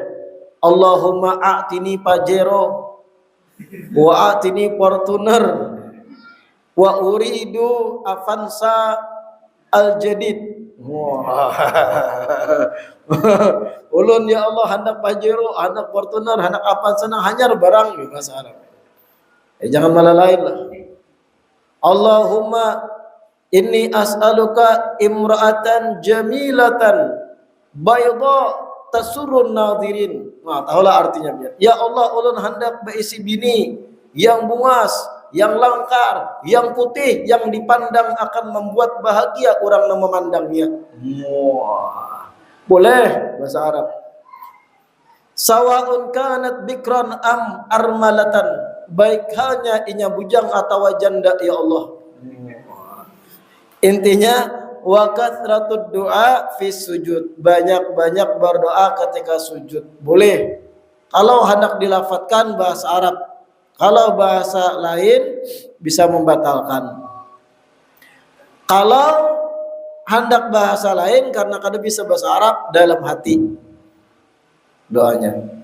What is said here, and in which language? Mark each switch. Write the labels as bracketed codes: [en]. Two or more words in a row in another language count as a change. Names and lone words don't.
[ar] اللهم أعطني Pajero وأعطني Fortuner وأريد Avanza الجديد. [bjn] Ulun ya Allah hendak Pajero, hendak Fortuner, hendak Avanza, hanyar barang bahasa Arab. Jangan malah lain lah. [ar] اللهم إني أسألك امرأة جميلة بيضاء تسر الناظرين. [bjn] Nah, tahulah artinya biar. Ya Allah, ulun hendak berisi bini yang bungas, yang langkar, yang putih, yang dipandang akan membuat bahagia orang yang memandangnya. Wah. Boleh bahasa Arab. [ar] سواء كانت بكرا أم أرملة, [bjn] baik halnya inya bujang atau janda ya Allah. Intinya [ar] وكثرة الدعاء في السجود, [bjn] banyak-banyak berdoa ketika sujud. Boleh kalau hendak dilafatkan bahasa Arab, kalau bahasa lain bisa membatalkan. Kalau hendak bahasa lain karena kada bisa bahasa Arab, dalam hati doanya.